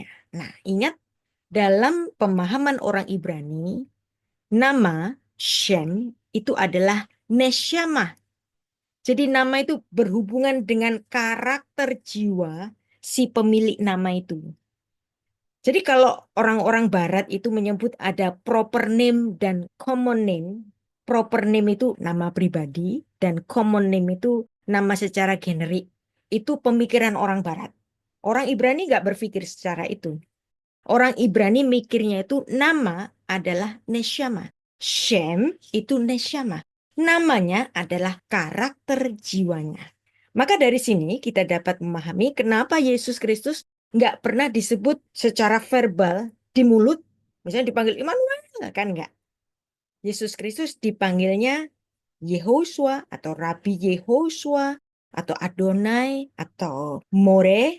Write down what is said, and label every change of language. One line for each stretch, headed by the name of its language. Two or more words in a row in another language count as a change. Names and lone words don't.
Indonesian: Nah, ingat dalam pemahaman orang Ibrani, nama Shem itu adalah Neshama. Jadi nama itu berhubungan dengan karakter jiwa si pemilik nama itu. Jadi kalau orang-orang barat itu menyebut ada
English: proper name
Indonesian: dan
English: common name. Proper name
Indonesian: itu nama pribadi dan
English: common name
Indonesian: itu nama secara generik. Itu pemikiran orang barat. Orang Ibrani nggak berpikir secara itu. Orang Ibrani mikirnya itu nama adalah neshama. Shem itu neshama. Namanya adalah karakter jiwanya. Maka dari sini kita dapat memahami kenapa Yesus Kristus nggak pernah disebut secara verbal di mulut. Misalnya dipanggil Immanuel, kan nggak. Yesus Kristus dipanggilnya Yehosua atau Rabi Yehosua atau Adonai atau More.